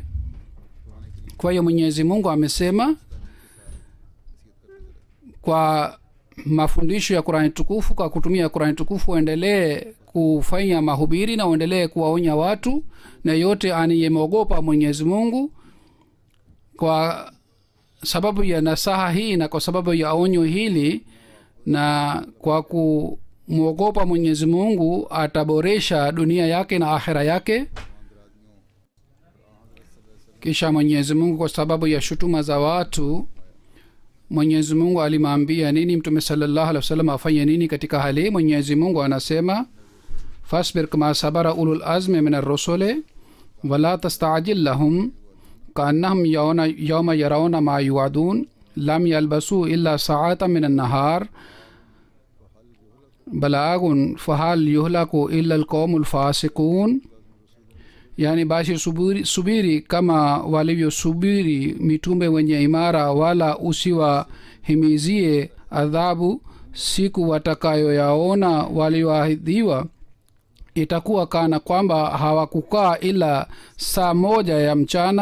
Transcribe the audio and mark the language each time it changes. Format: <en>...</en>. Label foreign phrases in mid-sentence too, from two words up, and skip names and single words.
<sw>Kwa hiyo Mwenyezi Mungu amesema kwa mafundisho ya Qur'ani tukufu, kwa kutumia Qur'ani tukufu uendelee kufanya mahubiri na uendelee kuwaonya watu, na yote aniyemogopa Mwenyezi Mungu kwa sababu ya nasaha hii na kwa sababu ya onyo hili, na kwa kumwogopa Mwenyezi Mungu ataboresha dunia yake na akhira yake. Kisha Mwenyezi Mungu kwa sababu ya shutuma za watu, Mwenyezi Mungu alimwambia nini Mtume</sw> <ar>صلى الله عليه وسلم</ar> <sw>afanye nini katika hali. Mwenyezi Mungu anasema,</sw> <ar>فاصبر كما صبر أولو العزم من الرسل ولا تستعجل لهم كأنهم يوم يرون ما يوعدون لم يلبثوا إلا ساعة من نهار بلاغ فهل يهلك إلا القوم الفاسقون.</ar> <sw>Yani basi subiri kama walivyosubiri mitume wenye imara, wala usiwahimizie adhabu siku watakayoyaona walioahidiwa. Itakuwa kana kwamba hawakukaa ila saa moja ya mchana.</sw>